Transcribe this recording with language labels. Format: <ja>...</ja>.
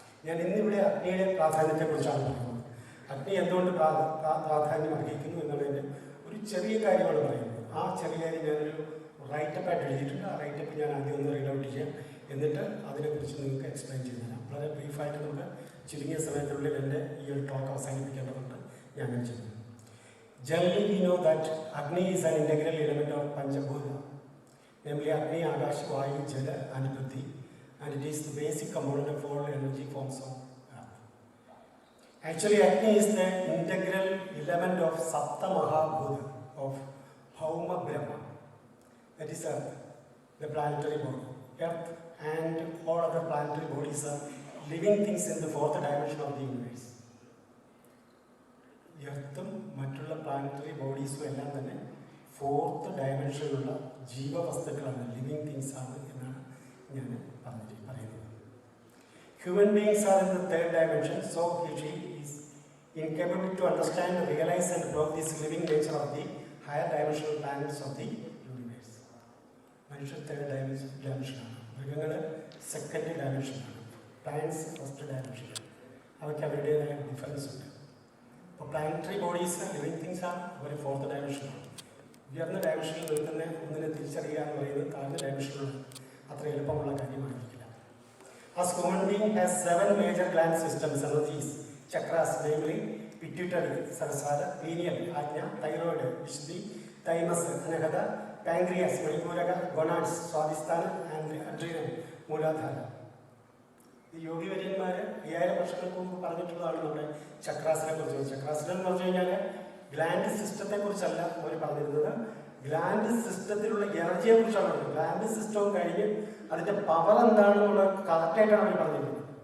<ml>ഞാൻ ഇന്നിവിടെ അഗ്നിയുടെ പ്രാധാന്യത്തെക്കുറിച്ചാണ് പറയുന്നത്. അഗ്നി എന്തുകൊണ്ട് പ്രാധാന്യം അർഹിക്കുന്നു എന്നുള്ളതിൻ്റെ ഒരു ചെറിയ കാര്യമാണ് പറയുന്നത്. ആ ചെറിയ കാര്യം ഞാനൊരു റൈറ്റപ്പായിട്ട് എഴുതിയിട്ടുണ്ട്. ആ റൈറ്റപ്പ് ഞാൻ ആദ്യം ഒന്ന് റീഡ് ഔട്ട് ചെയ്യാം, എന്നിട്ട് അതിനെക്കുറിച്ച് നിങ്ങൾക്ക് എക്സ്പ്ലെയിൻ ചെയ്തു തരാം. വളരെ ബ്രീഫായിട്ട് നമുക്ക് ചുരുങ്ങിയ സമയത്തിനുള്ളിൽ എൻ്റെ ഈ ഒരു ടോക്ക് അവസാനിപ്പിക്കേണ്ടതുണ്ട്. ഞാൻ അങ്ങനെ ചെയ്യുന്നു.</ml> <en>Generally, we know that Agni is an integral element of Panjamahabhootha, namely Agni, Akash, Vayu, Jala and Prithvi, and it is the basic component of all energy forms of Earth. Actually, Agni is the integral element of Saptamahabhootha, of Hauma Brahma, that is Earth, the planetary body. Earth and all other planetary bodies are living things in the fourth dimension of the universe.</en> <ml>എർത്തും മറ്റുള്ള planetary ബോഡീസും എല്ലാം തന്നെ fourth ഡയമെൻഷനിലുള്ള ജീവവസ്തുക്കളാണ്,</ml> <en>living things</en> <ml>ആണ് എന്നാണ് ഞാൻ പറയുന്നത്.</ml> <en>Human beings are in the third dimension, so she is incapable to understand, realise and block this living nature of the higher dimensional planets of the universe.</en> <ml>മനുഷ്യർ third ഡയമെൻഷനാണ്, മൃഗങ്ങൾ second ഡയമെൻഷനാണ്, planets first ഡയമെൻഷനാണ്. അവയ്ക്ക് അവരുടേതായ difference ഉണ്ട്. അപ്പോൾ planetary bodies living things ആണ്, ഒരു fourth ഡയമെൻഷനാണ്. ഉയർന്ന ഡയമെൻഷനിൽ നിൽക്കുന്ന ഒന്നിനെ തിരിച്ചറിയുക എന്ന് പറയുന്നത് താഴ്ന്ന ഡയമെൻഷനിലാണ് അത്ര എളുപ്പമുള്ള കാര്യമായിരിക്കില്ല.</ml> <en>As human being has 7 major gland systems, energies, chakras, namely pituitary, Sarasara, pineal, Ajna, thyroid, Vishuddhi, thymus, Anahata, pancreas, Manipuraka, gonads, Swadhisthana, and adrenal, Mooladhara.</en> <ml>ഈ യോഗി വര്യന്മാർ 5000 വർഷങ്ങൾക്ക് മുമ്പ് പറഞ്ഞിട്ടുള്ളതാണ് നമ്മുടെ ചക്രാസിനെ കുറിച്ച്. ചക്രാസിനെ എന്ന് പറഞ്ഞു കഴിഞ്ഞാൽ ഗ്ലാൻഡ് സിസ്റ്റത്തെ കുറിച്ചല്ല അവർ പറഞ്ഞിരുന്നത്, ഗ്ലാൻഡ് സിസ്റ്റത്തിലുള്ള എനർജിയെ കുറിച്ചാണ് പറഞ്ഞത്. ഗ്ലാൻഡ് സിസ്റ്റവും കഴിഞ്ഞ് അതിൻ്റെ പവർ എന്താണെന്നുള്ള കറക്റ്റായിട്ടാണ് അവർ പറഞ്ഞിരുന്നത്.</ml>